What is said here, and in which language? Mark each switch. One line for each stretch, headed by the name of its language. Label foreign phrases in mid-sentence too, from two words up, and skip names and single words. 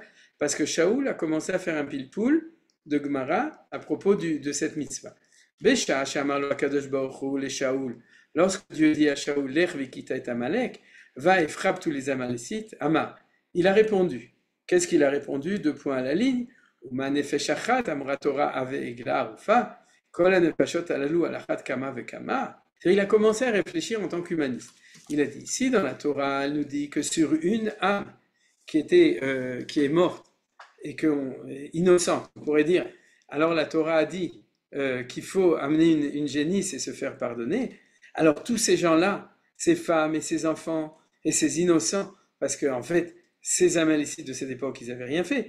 French: Parce que Shaoul a commencé à faire un pilpoul de Gemara à propos de cette mitzvah.
Hebrew: בשעה שאמר לו הקדוש ברוך הוא,
French: le Shaoul. Lorsque Dieu dit à Shaoul,
Hebrew: לך והכית את עמלק,
French: va et frappe tous les Amalécites, Ama. Il a répondu. Qu'est-ce qu'il a répondu? 2 points à la ligne.
Hebrew: ומה נפש אחת אמרה תורה הבא עגלה ערופה, כל הנפשות האלו על אחת כמה וכמה.
French: Il a commencé à réfléchir en tant qu'humaniste. Il a dit, si dans la Torah, elle nous dit que sur une âme qui est morte et innocente, on pourrait dire, alors la Torah a dit qu'il faut amener une génisse et se faire pardonner, alors tous ces gens-là, ces femmes et ces enfants et ces innocents, parce qu'en fait, ces Amalécites de cette époque, ils n'avaient rien fait.